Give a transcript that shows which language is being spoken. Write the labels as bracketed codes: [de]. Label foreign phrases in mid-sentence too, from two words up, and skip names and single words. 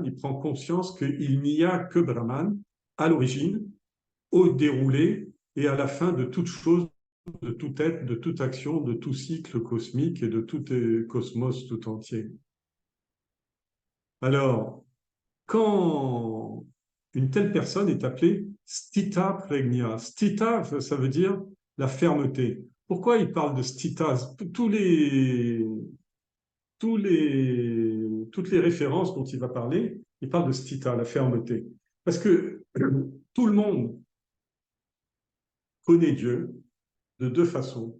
[fr] Il prend conscience qu'il n'y a que Brahman à l'origine, au déroulé et à la fin de toute chose, de tout être, de toute action, de tout cycle cosmique et de tout cosmos tout entier. Alors, quand une telle personne est appelée [sa] स्थित प्रज्ञ, [fr] stita, ça veut dire la fermeté. Pourquoi il parle de stita? Toutes les références dont il va parler, il parle de stita, la fermeté. Parce que tout le monde connaît Dieu de deux façons.